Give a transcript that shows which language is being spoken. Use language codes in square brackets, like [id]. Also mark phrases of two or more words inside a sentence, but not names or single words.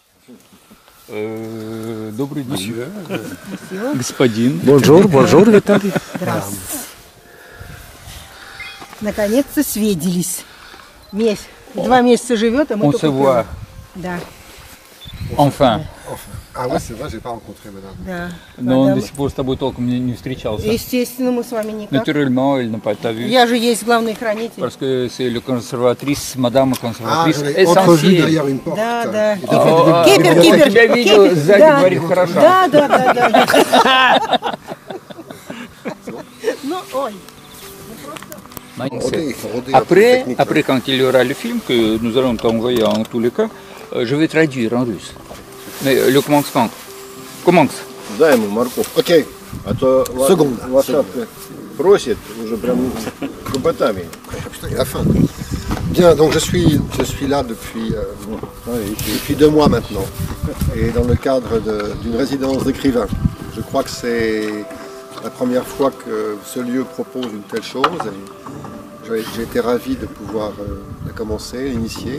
[ru] Добрый день. [fr] Monsieur. [ru] Господин. [fr] Bonjour, bonjour, [ru] Виталий. Здравствуйте. Наконец-то свиделись. 2 месяца живет, а мы [fr] On [ru] только [fr] se voit [ru] Да, [fr] enfin. Ah ouais, c'est vrai, j'ai pas rencontré madame. [ru] да. Но он Мадам. до сих пор с тобой толком не встречался. Естественно, мы с вами никак. [fr] Naturellement, il n'a pas vu. [ru] Я же есть главный хранитель. [fr] Parce que c'est le conservatrice, madame Ah, conservatrice j'en ai entrevu essentielle. derrière une porte. [ru] Да, да. [fr] Et Oh, [ru] Кипер, я кипер, тебя видел, кипер. сзади Да. говорит хорошо. Да, да, да, да. Ну, ой. [fr] Après, quand il y aura le film que nous allons t'envoyer en tous les cas, je vais traduire en russe. Mais le commencement. Commence. [ru] Дай ему морковь. [fr] Ok, [ru] А то Секунда. лошадка просит уже прям копытами. [fr] putain, il a faim. Bien, donc je suis là depuis 2 mois maintenant. Et dans le cadre d'une résidence d'écrivain. Je crois que c'est la première fois que ce lieu propose une telle chose. J'ai été ravi de pouvoir la commencer, l'initier.